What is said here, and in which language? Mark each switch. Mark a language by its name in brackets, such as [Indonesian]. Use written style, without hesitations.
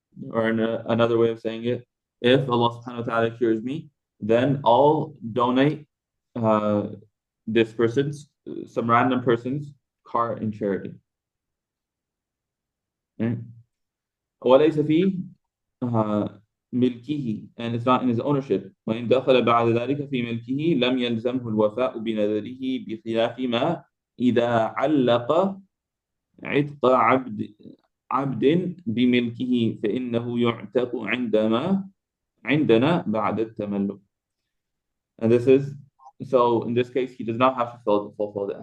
[English] Or another way of saying it, if Allah subhanahu wa ta'ala cures me, then I'll donate this person's, some random person's car in charity. [Arabic] وليس فيه ملكه, [English] and it's not in his ownership. [Arabic] وإن دخل بعد ذلك في ملكه لم يلزمه الوفاء بنذره بخلاف ما إذا علق عتق عبد بملكه فإنه يعتق عندنا بعد التملك. [English] And this is, so in this case, he does not have to fulfill it.